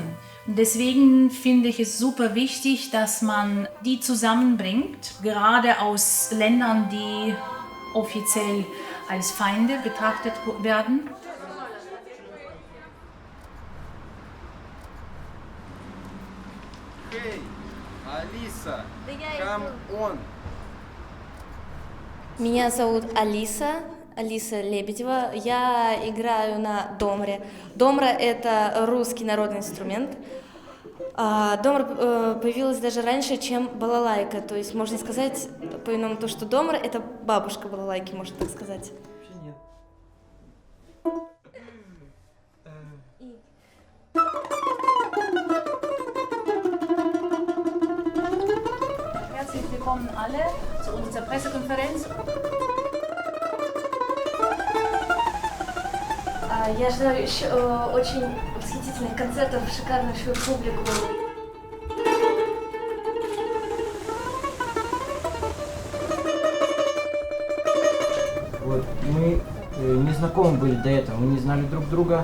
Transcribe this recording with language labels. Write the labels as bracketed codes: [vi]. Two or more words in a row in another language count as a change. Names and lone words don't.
[de] Deswegen finde ich es super wichtig, dass man die zusammenbringt, gerade aus Ländern, die offiziell als Feinde betrachtet werden. [en] Hey, Alisa, come on. [ru] Меня зовут Алиса Лебедева. Я играю на домре. Домра – это русский народный инструмент. Домра появилась даже раньше, чем балалайка. То есть можно сказать по-иному то, что домра – это бабушка балалайки, можно так сказать. [de] Herzlich willkommen alle zu unserer Pressekonferenz. [ru] Я желаю еще очень восхитительных концертов, шикарнейшую публику. Вот, мы не знакомы были до этого, мы не знали друг друга.